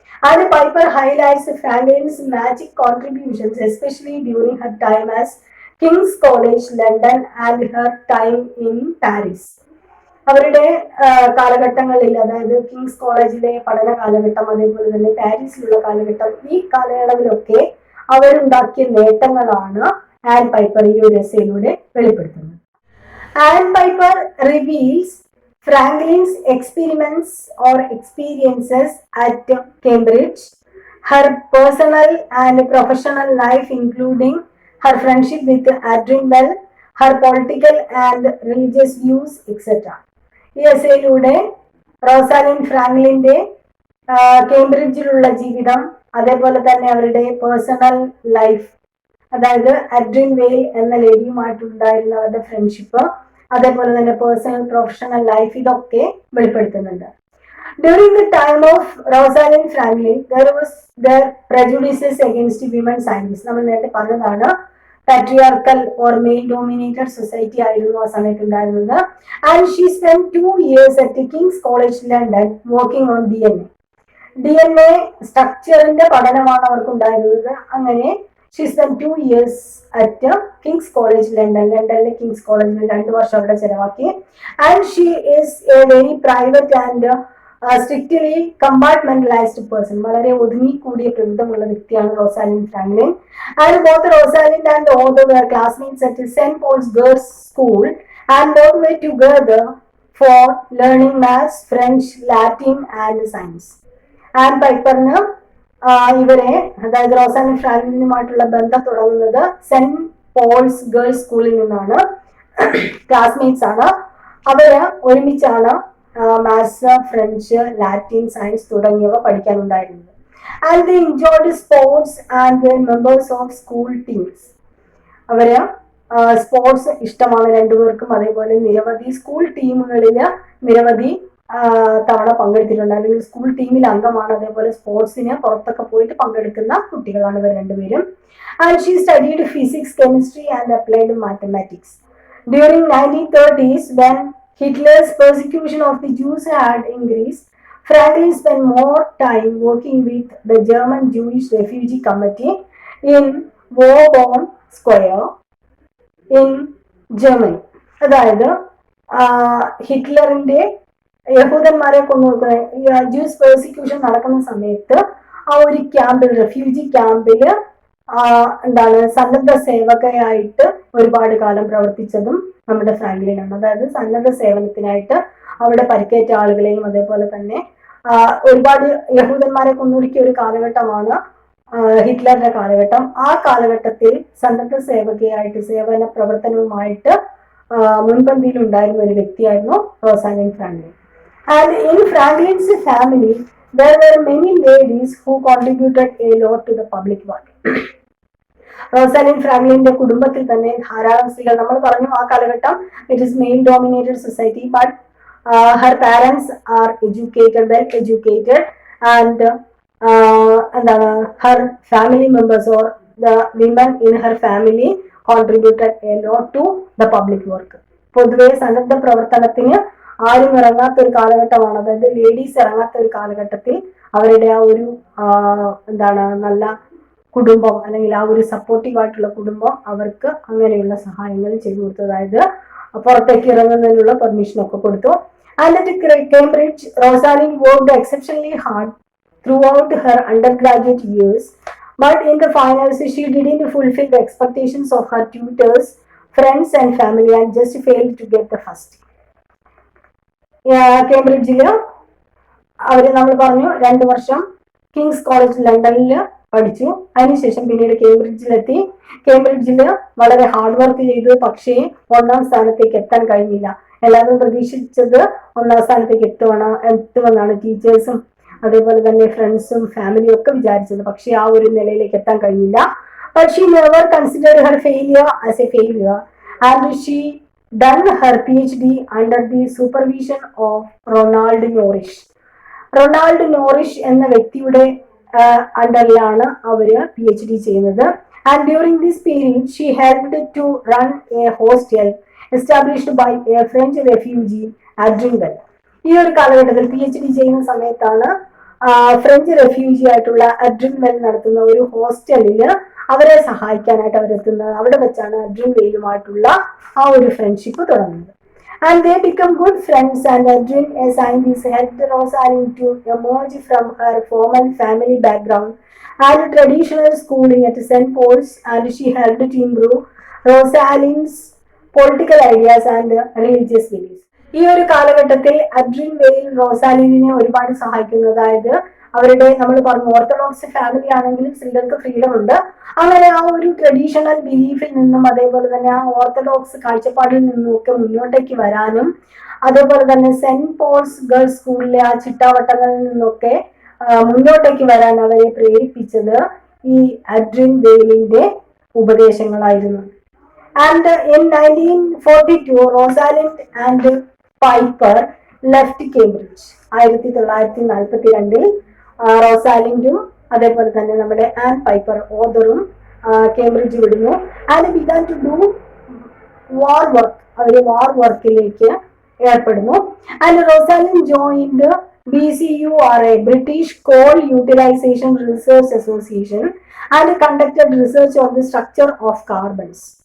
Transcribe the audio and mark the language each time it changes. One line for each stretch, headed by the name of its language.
English: And Piper highlights Franklin's magic contributions especially during her time as King's College London and her time in Paris.
Malayalam: അവരുടെ കാലഘട്ടങ്ങളിൽ, അതായത് Kings കോളേജിലെ പഠന കാലഘട്ടം, അതേപോലെ തന്നെ പാരീസിലുള്ള കാലഘട്ടം, ഈ കാലയളവിലൊക്കെ അവരുണ്ടാക്കിയ നേട്ടങ്ങളാണ് ആൻ പൈപ്പർ ഈ ഒരു എസ്സേയിലൂടെ വെളിപ്പെടുത്തുന്നത്.
English: Anne Piper reveals Franklin's experiments or experiences at Cambridge, her personal and professional life including her friendship with Adrian Bell, her political and religious views, etc.
Malayalam: ഈ എസ്സേയിലൂടെ റോസാലിൻ ഫ്രാങ്ക്ലിന്റെ കേംബ്രിഡ്ജിലുള്ള ജീവിതം, അതേപോലെ തന്നെ അവരുടെ പേഴ്സണൽ ലൈഫ്, അതായത് അഡ്രിൻ വെയിൽ എന്ന ലേഡിയുമായിട്ടുണ്ടായിരുന്ന അവരുടെ ഫ്രണ്ട്ഷിപ്പ്, അതേപോലെ തന്നെ പേഴ്സണൽ പ്രൊഫഷണൽ ലൈഫ്, ഇതൊക്കെ വെളിപ്പെടുത്തുന്നുണ്ട്.
English: During the time of Rosalind Franklin, there was prejudices against women scientists.
Malayalam: നമ്മൾ നേരത്തെ പറഞ്ഞതാണ്,
English: patriarchal or male dominated society
Malayalam: ആയിരുന്നു ആ സമയത്ത് ഉണ്ടായിരുന്നത്.
English: And she spent 2 years at King's College London working on DNA.
Malayalam: DNA സ്ട്രക്ചറിന്റെ പഠനമാണ് അവർക്ക് ഉണ്ടായിരുന്നത്. അങ്ങനെ
English: she spend 2 years at King's College
Malayalam: ലണ്ടനിലെ കിങ്സ് കോളേജിൽ 2 വർഷം അവിടെ ചെലവാക്കി.
English: And she is a very private and strictly compartmentalised person.
Malayalam: വളരെ ഒതുങ്ങിക്കൂടിയ പ്രകൃതമുള്ള വ്യക്തിയാണ് റോസാലിൻ Franklin.
English: And both Rosalind and other were classmates at St. Paul's Girls' School and both were together for learning maths, French, Latin and science.
Malayalam: And പൈപ്പറിന് ഇവരെ, അതായത് റോസാലിൻ ഫ്രാങ്ക്ലിനുമായിട്ടുള്ള ബന്ധം തുടങ്ങുന്നത് saint Paul's girls സ്കൂളിൽ നിന്നാണ്. Classmates ആണ്. അവര് ഒരുമിച്ചാണ് മാത്സ്, ഫ്രഞ്ച്, ലാറ്റിൻ, സയൻസ് തുടങ്ങിയവ പഠിക്കാനുണ്ടായിരുന്നത്.
English: And they enjoyed sports and they members of school teams.
Malayalam: അവര് സ്പോർട്സ് ഇഷ്ടമാണ് രണ്ടുപേർക്കും. അതേപോലെ നിരവധി സ്കൂൾ ടീമുകളിൽ നിരവധി തവണ പങ്കെടുത്തിട്ടുണ്ട്, അല്ലെങ്കിൽ സ്കൂൾ ടീമിൽ അംഗമാണ്. അതേപോലെ സ്പോർട്സിന് പുറത്തൊക്കെ പോയിട്ട് പങ്കെടുക്കുന്ന കുട്ടികളാണ് ഇവർ രണ്ടുപേരും.
English: And she studied physics, chemistry and applied mathematics. During 1930s, when Hitler's persecution of the Jews had increased, Franklin spent more time working with the German Jewish Refugee Committee in Woburn Square in Germany.
Malayalam: അതായത് ഹിറ്റ്ലറിന്റെ യഹൂദന്മാരെ കൊണ്ടുകൊടുക്കുന്ന juice persecution നടക്കുന്ന സമയത്ത് ആ ഒരു ക്യാമ്പിൽ, refugee ക്യാമ്പില് എന്താണ് സന്നദ്ധ സേവകയായിട്ട് ഒരുപാട് കാലം പ്രവർത്തിച്ചതും നമ്മുടെ ഫ്രാങ്ക്ലിനാണ്. അതായത് സന്നദ്ധ സേവനത്തിനായിട്ട് അവിടെ പരിക്കേറ്റ ആളുകളെയും അതേപോലെ തന്നെ ഒരുപാട് യഹൂദന്മാരെ കൊന്നൊടുക്കിയ ഒരു കാലഘട്ടമാണ് ഹിറ്റ്ലറിന്റെ കാലഘട്ടം. ആ കാലഘട്ടത്തിൽ സന്നദ്ധ സേവകയായിട്ട് സേവന പ്രവർത്തനവുമായിട്ട് മുൻപന്തിയിൽ ഉണ്ടായിരുന്ന ഒരു വ്യക്തിയായിരുന്നു റോസാലിൻ Franklin.
English: And in Franklin's family, there were many ladies who contributed a lot to the public work.
Malayalam: റോസാലിൻ ഫ്രാങ്ക്ലിന്റെ കുടുംബത്തിൽ തന്നെ ധാരാളം സ്ത്രീകൾ, നമ്മൾ പറഞ്ഞു ആ കാലഘട്ടം
English: It is male dominated society, but her parents are educated, well educated, and എന്താണ് her family members or the women in her family contributed a lot to the public work.
Malayalam: പൊതുവെ സന്നദ്ധ പ്രവർത്തനത്തിന് ആരും ഇറങ്ങാത്ത ഒരു കാലഘട്ടമാണ്. അതായത് ലേഡീസ് ഇറങ്ങാത്ത ഒരു കാലഘട്ടത്തിൽ അവരുടെ ആ ഒരു എന്താണ് നല്ല കുടുംബം, അല്ലെങ്കിൽ ആ ഒരു സപ്പോർട്ടീവ് ആയിട്ടുള്ള കുടുംബം അവർക്ക് അങ്ങനെയുള്ള സഹായങ്ങൾ ചെയ്തു കൊടുത്തു. അതായത് പുറത്തേക്ക് ഇറങ്ങുന്നതിനുള്ള പെർമിഷൻ ഒക്കെ കൊടുത്തു.
English: And at Cambridge, Rosalind worked exceptionally hard throughout her undergraduate years, but in the finals she didn't fulfill the expectations of her tutors, friends and family and just failed to get the first.
Malayalam: കേംബ്രിഡ്ജില് അവര് നമ്മൾ പറഞ്ഞു 2 വർഷം Kings college ലണ്ടനിൽ പഠിച്ചു. അതിനുശേഷം പിന്നീട് കേംബ്രിഡ്ജിലെത്തി. കേംബ്രിഡ്ജില് വളരെ hard work ചെയ്തു, പക്ഷേ 1ാം സ്ഥാനത്തേക്ക് എത്താൻ കഴിഞ്ഞില്ല. എല്ലാവരും പ്രതീക്ഷിച്ചത് 1ാം സ്ഥാനത്തേക്ക് എത്തുമെന്നാണ് ടീച്ചേഴ്സും അതേപോലെ തന്നെ ഫ്രണ്ട്സും ഫാമിലിയും ഒക്കെ വിചാരിച്ചത്. പക്ഷെ ആ ഒരു നിലയിലേക്ക് എത്താൻ കഴിഞ്ഞില്ല.
English: But she never considered her failure as a failure, and she done her PhD under the supervision of Ronald Norrish.
Malayalam: Ronald നോറിഷ് എന്ന വ്യക്തിയുടെ അണ്ടറിലാണ് അവര് PhD ചെയ്യുന്നത്.
English: And during this period, she helped to run a hostel established by a French refugee at Dringal.
Malayalam: ഈ ഒരു കാലഘട്ടത്തിൽ PhD ചെയ്യുന്ന സമയത്താണ് French refugee ആയിട്ടുള്ള അഡ്രിൻ വെൽ നടത്തുന്ന ഒരു ഹോസ്റ്റലില് അവരെ സഹായിക്കാനായിട്ട് അവരെത്തുന്നത്. അവിടെ വെച്ചാണ് അഡ്രിൻ വെയിലുമായിട്ടുള്ള ആ ഒരു ഫ്രണ്ട്ഷിപ്പ് തുടങ്ങുന്നത്.
English: And they become good friends, and Adrian, a scientist, helped Rosalind to emerge from her formal family background and traditional schooling at St. Paul's, and she helped to improve Rosalind's political ideas and religious beliefs.
Malayalam: ഈ ഒരു കാലഘട്ടത്തിൽ Adrienne വെയിൽ റോസാലിനെ ഒരുപാട് സഹായിക്കുന്നു. അതായത് അവരുടെ നമ്മൾ പറഞ്ഞു ഓർത്തഡോക്സ് ഫാമിലി ആണെങ്കിലും സ്ത്രീകൾക്ക് ഫ്രീഡം ഉണ്ട്. അങ്ങനെ ആ ഒരു ട്രഡീഷണൽ ബിലീഫിൽ നിന്നും അതേപോലെ തന്നെ ആ ഓർത്തഡോക്സ് കാഴ്ചപ്പാടിൽ നിന്നും ഒക്കെ മുന്നോട്ടേക്ക് വരാനും അതേപോലെ തന്നെ സെന്റ് പോൾസ് ഗേൾസ് സ്കൂളിലെ ആ ചിട്ടാവട്ടങ്ങളിൽ നിന്നൊക്കെ മുന്നോട്ടേക്ക് വരാൻ അവരെ പ്രേരിപ്പിച്ചത് ഈ Adrienne വെയിലിന്റെ ഉപദേശങ്ങളായിരുന്നു.
English: And in 1942 Rosalind and Piper left Cambridge.
Malayalam: 1942 റോസാലിൻഡും അതേപോലെ തന്നെ നമ്മുടെ ആൻ പൈപ്പർ ഓദറും കേംബ്രിഡ്ജ് വിടുന്നു.
English: And began to do war work.
Malayalam: അവര് വാർ വർക്കിലേക്ക് ഏർപ്പെടുന്നു.
English: And Rosalind joined BCURA, British Coal Utilization Research Association, and conducted research on the structure of carbons.